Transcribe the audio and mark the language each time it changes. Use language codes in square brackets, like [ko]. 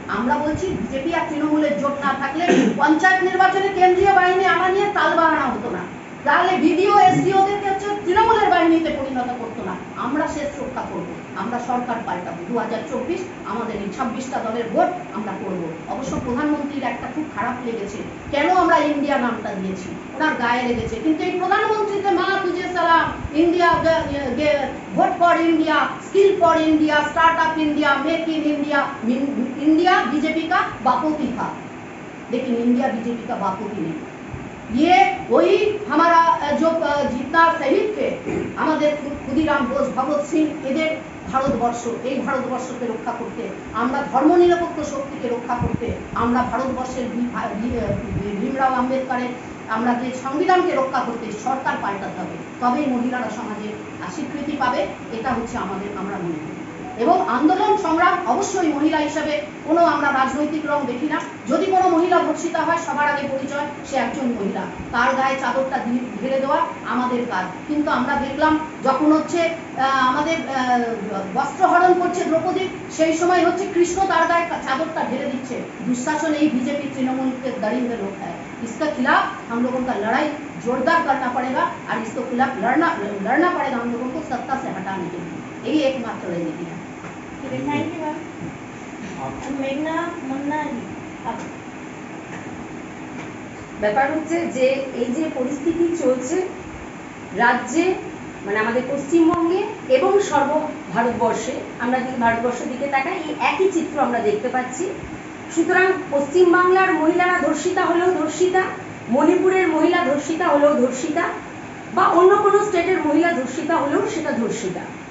[bn] আমরা বলছি বিজেপি আর তৃণমূলের জোট না থাকলে পঞ্চায়েত নির্বাচনে কেন্দ্রীয় বাহিনী আনা নিয়ে তালবাহানা হতো না, তাহলে বিডিও এসডিওদেরকে হচ্ছে তৃণমূলের বাহিনীতে পরিণত করতো না। আমরা শেষ রক্ষা করবো, আমরা সরকার পাল্টাবো। 2024 আমাদের এই 26টা দলের ভোট আমরা করব। অবশ্য প্রধানমন্ত্রীর একটা খুব খারাপ লেগেছে, কেন আমরা ইন্ডিয়া নামটা দিয়েছি, ওনার গায়ে লেগেছে। কিন্তু এই প্রধানমন্ত্রীকে মা তুঝে সালাম, India vote for India, [hi] skill for India, startup India, make in India, India BJP का बापोती था, लेकिन इंडिया बीजेपी का बापोती नहीं। ये वही हमारा जो जितना शहीद थे हमारे [bn] ক্ষুদিরাম বোস, ভগৎ সিং, এদের ভারতবর্ষ, এই ভারতবর্ষকে রক্ষা করতে, আমরা ধর্মনিরপেক্ষ শক্তিকে রক্ষা করতে, আমরা ভারতবর্ষের ভীমরাও আম্বেদকরের আমরা যে সংবিধানকে রক্ষা করতে সরকার পাল্টাতে হবে, তবেই মহিলারা সমাজে স্বীকৃতি পাবে। এটা হচ্ছে আমাদের, আমরা মনে করি। এবং আন্দোলন সংগ্রাম অবশ্যই মহিলা হিসাবে কোনো আমরা রাজনৈতিক রং দেখি না। যদি কোনো মহিলা ধর্ষিতা হয় সবার আগে পরিচয় সে একজন মহিলা, তার গায়ে চাদরটা ঢেলে দেওয়া আমাদের কাজ। কিন্তু আমরা দেখলাম যখন হচ্ছে আমাদের বস্ত্রহরণ করছে দ্রৌপদী, সেই সময় হচ্ছে কৃষ্ণ তার গায়ে চাদরটা ঢেলে দিচ্ছে। [hi] दुशासन ही बीजेपी तृणमूल के दरिंदे लोग है। इसके खिलाफ हम लोगों का लड़ाई जोरदार करना पड़ेगा और इसके खिलाफ लड़ना पड़ेगा हम लोगों को सत्ता से हटाने के लिए। यही एकमात्र रणनीति है। Thank you ma'am. मेघना मुन्ना जी, आप [bn] ব্যাপার হচ্ছে যে এই যে পরিস্থিতি চলছে রাজ্যে, মানে আমাদের পশ্চিমবঙ্গে এবং ভারতবর্ষে, আমরা যদি ভারতবর্ষের দিকে তাকাই এই একই চিত্র আমরা দেখতে পাচ্ছি। সুতরাং পশ্চিমবাংলার মহিলারা ধর্ষিতা হলেও ধর্ষিতা, মণিপুরের মহিলা ধর্ষিতা হলেও ধর্ষিতা, বা অন্য কোনো স্টেটের মহিলা ধর্ষিতা হলেও সেটা ধর্ষিতা।